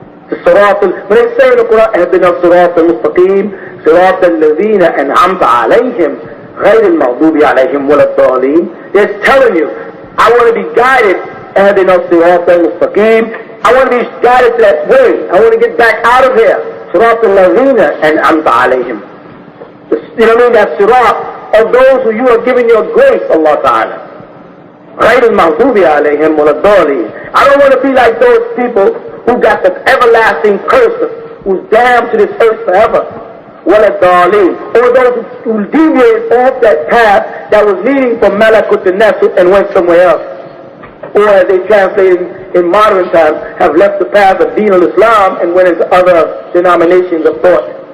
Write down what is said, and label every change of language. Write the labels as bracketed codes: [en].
[en] The Sirat when they say in the Quran, [ar] اهدنا الصراط المستقيم صراط الذين أنعمت عليهم غير المغضوب عليهم ولا الضالين, [en] they're telling you, I want to be guided, [ar] اهدنا الصراط المستقيم, [en] I want to be guided to that way, I want to get back out of here, [ar] صراط الذين أنعمت عليهم, [en] you know what I mean, that sirat of those who you are giving your grace, Allah Ta'ala. [ar] غير المغضوب عليهم ولا الضالين. [en] I don't want to be like those people who got the everlasting curse, who's damned to this earth forever. [ar] ولا الضالين. [en] Or those who deviated off that path that was leading from Malakut to Nasr and went somewhere else. Or as they translate in modern times, have left the path of Deen al-Islam and went into other denominations of thought.